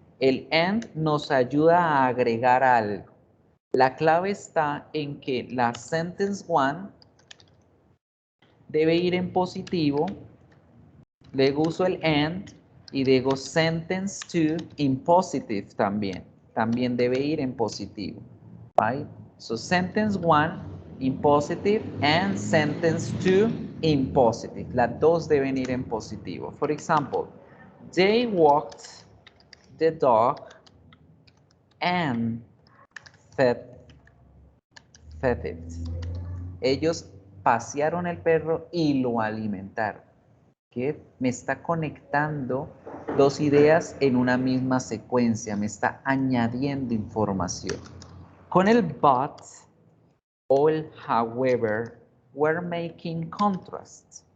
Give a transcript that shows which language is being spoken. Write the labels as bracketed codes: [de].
[es] El and nos ayuda a agregar algo. La clave está en que la [en] sentence one [es] debe ir en positivo. Luego uso el and y digo [en] sentence 2 in positive [es] también. También debe ir en positivo. [en] Right? So sentence 1 in positive and sentence 2 in positive. [es] Las dos deben ir en positivo. [en] For example, they walked the dog and fed it. [es] Ellos pasearon el perro y lo alimentaron. Que me está conectando dos ideas en una misma secuencia, me está añadiendo información. Con el but o el however, [en] we're making contrast.